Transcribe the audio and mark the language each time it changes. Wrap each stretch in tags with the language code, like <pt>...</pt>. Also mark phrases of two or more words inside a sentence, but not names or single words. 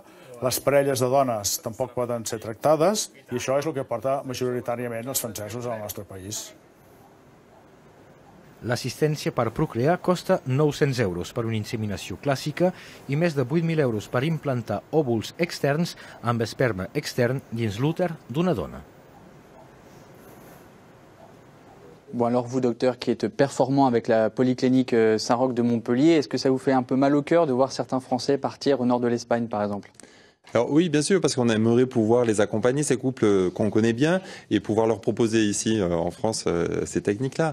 <ca>Les parelles de dones tampoc poden ser tractades i això és el que porta majoritàriament els francesos al nostre país. L'assistència per procrear costa 900 euros per una inseminació clàssica i més de 8.000 euros per implantar òvuls externs amb esperma extern dins l'úter d'una dona.</ca> <fr>Bon alors vous, docteur, qui êtes performant avec la Polyclinique Saint-Roch de Montpellier, est-ce que ça vous fait un peu mal au cœur de voir certains Français partir au nord de l'Espagne, par exemple ? Alors oui, bien sûr, parce qu'on aimerait pouvoir les accompagner, ces couples qu'on connaît bien, et pouvoir leur proposer ici en France ces techniques-là.</fr>